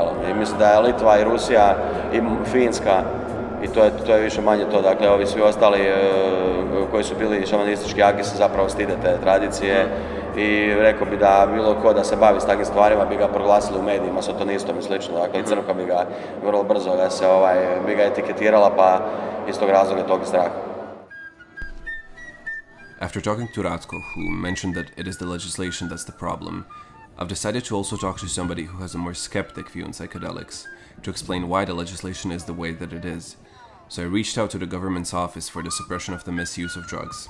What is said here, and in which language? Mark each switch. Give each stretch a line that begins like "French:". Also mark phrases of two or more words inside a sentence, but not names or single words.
Croatian: I mislim da je Litva i Rusija i Finska i to je više manje to, dakle ovi svi ostali koji su bili šamanistički jaki se zapravo stide te tradicije i rekao bi da bilo ko da se bavi s takvim stvarima bi ga proglasili u medijima, satanistom i slično, dakle i crkva bi ga vrlo brzo bi ga etiketirala pa iz tog razloga tog straha.
English: After talking to Ratko, who mentioned that it is the legislation that's the problem, I've decided to also talk to somebody who has a more skeptic view on psychedelics, to explain why the legislation is the way that it is. So I reached out to the government's office for the suppression of the misuse of drugs.